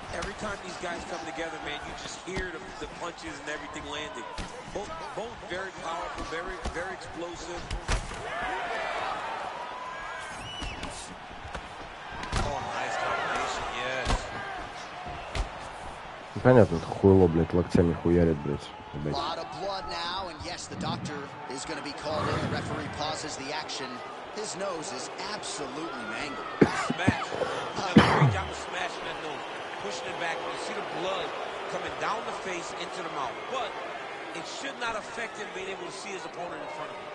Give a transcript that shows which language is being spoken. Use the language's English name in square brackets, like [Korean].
[English] Every time these guys come together, man, you just hear the punches and everything landing. Both very powerful, very, very explosive. Oh, nice combination, yes. [Russian] Понятно, это хуйло, блядь, локтями хуярит, блядь. [English] A lot of blood now, and yes, the doctor is going to be called in. The referee pauses the action. His nose is absolutely mangled. Smash. He's done a great job of smashing that nose, pushing it back. You see the blood coming down the face into the mouth, but it should not affect him being able to see his opponent in front of him.